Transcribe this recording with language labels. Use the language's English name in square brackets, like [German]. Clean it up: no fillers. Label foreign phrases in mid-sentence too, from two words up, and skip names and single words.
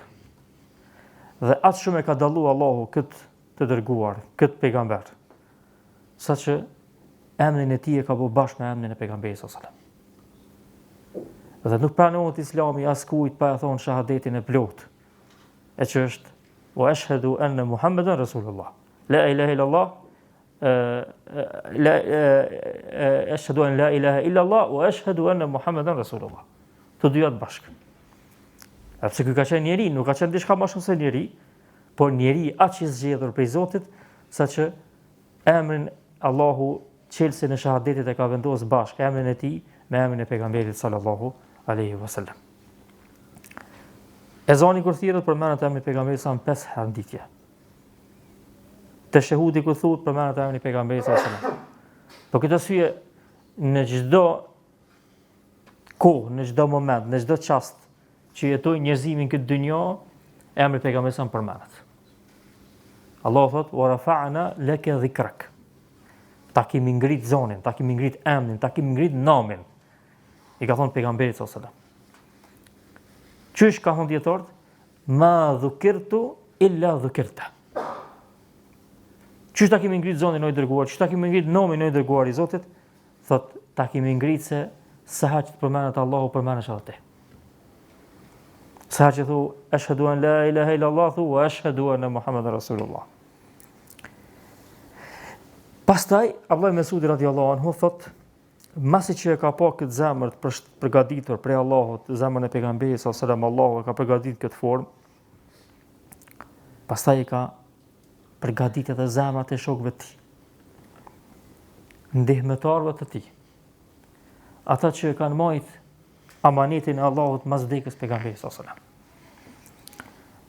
[Albanian] Dhe atë shumë e ka dallu Allahu këtë të dërguar, këtë pejgamber, saqë emrin e tij e ka bërë bashkë me emrin e pejgamberit [Arabic] صلى الله عليه وسلم. [Albanian] Dhe nuk pranohet Islami as kujt pa e thonë shahadetin e plotë, e që është [Arabic] وأشهد أن محمدا رسول الله. لا إله إلا الله أشهد أن لا إله إلا الله وأشهد أن محمدا رسول الله. [Albanian] Të dyja të bashkë. Sepse ky ka qenë njeri, nuk ka qenë diçka më shumë se njeri, por njeri aq i zgjedhur prej Zotit, saqë emrin Allahu çelësin e shahadetit e ka vendosur bashkë emrin e tij me emrin e pejgamberit [Arabic] صلى الله عليه وسلم. [Albanian] Ezani kur thirrët përmendet emri i pejgamberit sa 5 herë ditje. Teshehudi kur thuhet përmendet emri i pejgamberit [Arabic] صلى الله عليه وسلم. [Albanian] Po këtë arsye në çdo kohë, në çdo moment, në çdo çast që jetojnë njerëzimin këtë dynjë, emri i pejgamberit sa përmendet. Allahu thot: [Arabic] "ورفعنا لك ذكرك." [Albanian] Ta kemi ngrit zonin, ta kemi ngrit emrin, ta kemi ngrit namin. I ka thonë pejgamberit [Arabic] صلى الله عليه وسلم. [Albanian] Qysh ka thonë dietarët? [Arabic] ما ذكرت إلا ذكرت. [Albanian] Qysh ta kemi ngrit zonin o i dërguar, qysh ta kemi ngrit namin o i dërguar i Zotit? Thot, ta kemi ngrit se sa herë që përmendet Allahu përmendesh edhe ti. Sa herë që thu [Arabic] أشهد أن لا إله إلا الله [Albanian] thu [Arabic] وأشهد أن محمدا رسول الله. [Albanian] Pastaj Abdullah ibn Mesudi [Arabic] رضي الله عنه [Albanian] thot, masi që e ka pa këtë zemër të përgatitur prej Allahut, zemrën e pejgamberit [Arabic] صلى الله عليه وسلم, [Albanian] Allahu e ka përgatitur këtë formë. Pastaj e ka përgatitur edhe zemrat e shokëve të tij, ndihmëtarëve të tij, ata që kanë marrë amanetin e Allahut mas vdekjes pejgamberit [Arabic] صلى الله عليه وسلم.